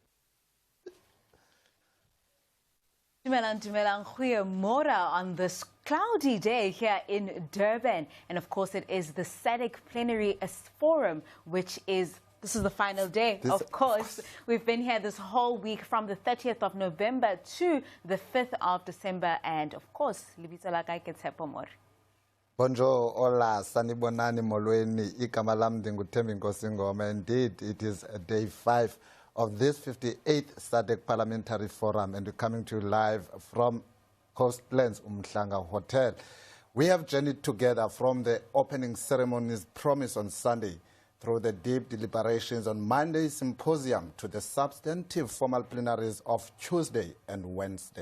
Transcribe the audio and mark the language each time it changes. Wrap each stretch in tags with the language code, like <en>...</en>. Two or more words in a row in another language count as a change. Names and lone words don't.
<en>Dumelang, goeiemorgen on this cloudy day here in Durban. And of course, it is the SADC Plenary Forum, which is, this is the final day. Of course, we've been here this whole week from the 30th of November to the 5th of December. And of course,</en> <st>libitso la ka ke Tshepo More.</st> <fr>Bonjour, hola,</fr> <xh>sanibonani molweni, igama lam ndinguThembi Nkosi Ngoma.</xh> <en>Indeed, it is day 5 of this 58th SADC Parliamentary Forum, and we're coming to you live from Coastlands Umhlanga Hotel. We have journeyed together from the opening ceremonies promised on Sunday through the deep deliberations on Monday's symposium to the substantive formal plenaries of Tuesday and Wednesday.</en>